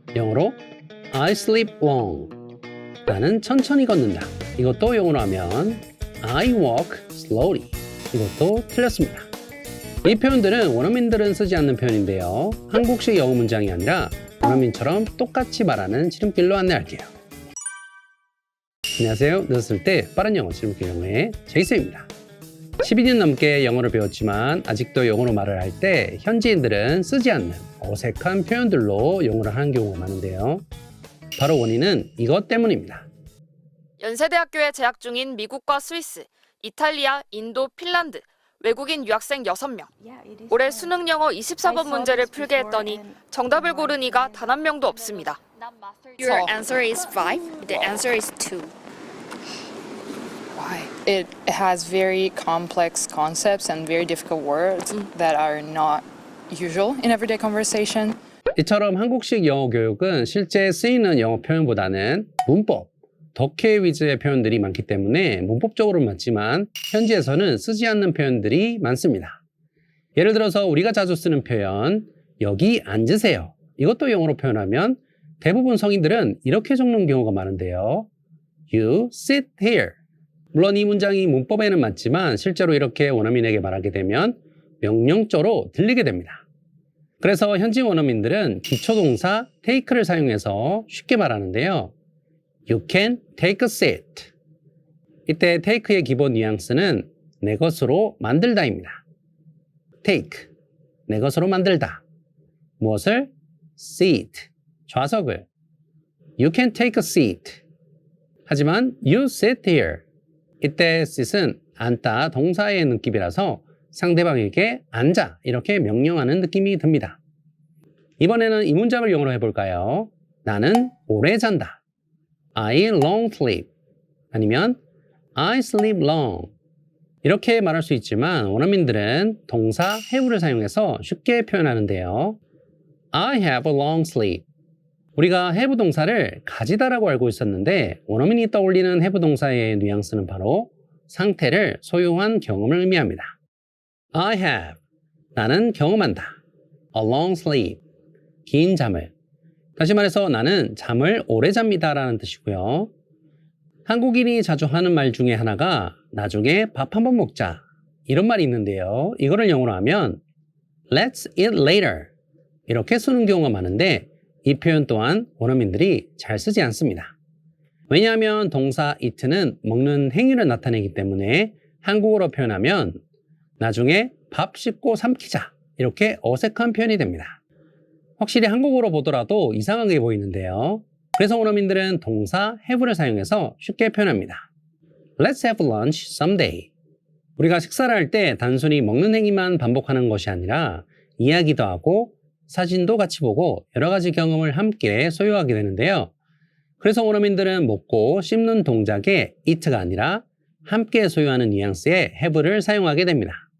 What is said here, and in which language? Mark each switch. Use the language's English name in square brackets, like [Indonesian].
[Korean] 영어로 [English] I sleep long. [Korean] 나는 천천히 걷는다. 이것도 영어로 하면 [English] I walk slowly. [Korean] 이것도 틀렸습니다. 이 표현들은 원어민들은 쓰지 않는 표현인데요. 한국식 영어 문장이 아니라 원어민처럼 똑같이 말하는 지름길로 안내할게요. 안녕하세요. 늦었을 때 빠른 영어 지름길 영어의 제이슨입니다. 12년 넘게 영어를 배웠지만 아직도 영어로 말을 할 때 현지인들은 쓰지 않는 어색한 표현들로 영어를 하는 경우가 많은데요. 바로 원인은 이것 때문입니다. 연세대학교에 재학 중인 미국과 스위스, 이탈리아, 인도, 핀란드, 외국인 유학생 6명. 올해 수능 영어 24번 문제를 풀게 했더니 정답을 고른 이가 단 한 명도 없습니다. [English] Your answer is 5. The answer is 2. Why? It has very complex concepts and very difficult words that are not usual in everyday conversation. [Korean] 이처럼 한국식 영어 교육은 실제 쓰이는 영어 표현보다는 문법, 덕해 위주의 표현들이 많기 때문에 문법적으로는 맞지만 현지에서는 쓰지 않는 표현들이 많습니다. 예를 들어서 우리가 자주 쓰는 표현, 여기 앉으세요. 이것도 영어로 표현하면 대부분 성인들은 이렇게 적는 경우가 많은데요. [English] You sit here. [Korean] 물론 이 문장이 문법에는 맞지만 실제로 이렇게 원어민에게 말하게 되면 명령조로 들리게 됩니다. 그래서 현지 원어민들은 기초동사 take를 사용해서 쉽게 말하는데요. [English] You can take a seat. [Korean] 이때 take의 기본 뉘앙스는 내 것으로 만들다입니다. take, 내 것으로 만들다. 무엇을? [English] seat, [Korean] 좌석을. [English] You can take a seat. [Korean] 하지만 [English] you sit here. [Korean] 이때 sit은 앉다 동사의 느낌이라서 상대방에게 앉아 이렇게 명령하는 느낌이 듭니다. 이번에는 이 문장을 영어로 해볼까요? 나는 오래 잔다. [English] I long sleep. 아니면 I sleep long. [Korean] 이렇게 말할 수 있지만 원어민들은 동사 have를 사용해서 쉽게 표현하는데요. [English] I have a long sleep. [Korean] 우리가 have 동사를 가지다라고 알고 있었는데 원어민이 떠올리는 have 동사의 뉘앙스는 바로 상태를 소유한 경험을 의미합니다. [English] I have. [Korean] 나는 경험한다. [English] A long sleep. [Korean] 긴 잠을. 다시 말해서 나는 잠을 오래 잡니다 라는 뜻이고요. 한국인이 자주 하는 말 중에 하나가 나중에 밥 한번 먹자 이런 말이 있는데요. 이거를 영어로 하면 [English] Let's eat later [Korean] 이렇게 쓰는 경우가 많은데 이 표현 또한 원어민들이 잘 쓰지 않습니다. 왜냐하면 동사 eat는 먹는 행위를 나타내기 때문에 한국어로 표현하면 나중에 밥 씻고 삼키자 이렇게 어색한 표현이 됩니다. 확실히 한국어로 보더라도 이상하게 보이는데요. 그래서 원어민들은 동사 have를 사용해서 쉽게 표현합니다. [English] Let's have lunch someday. [Korean] 우리가 식사를 할 때 단순히 먹는 행위만 반복하는 것이 아니라 이야기도 하고 사진도 같이 보고 여러 가지 경험을 함께 소유하게 되는데요. 그래서 원어민들은 먹고 씹는 동작에 eat가 아니라 함께 소유하는 뉘앙스의 have를 사용하게 됩니다.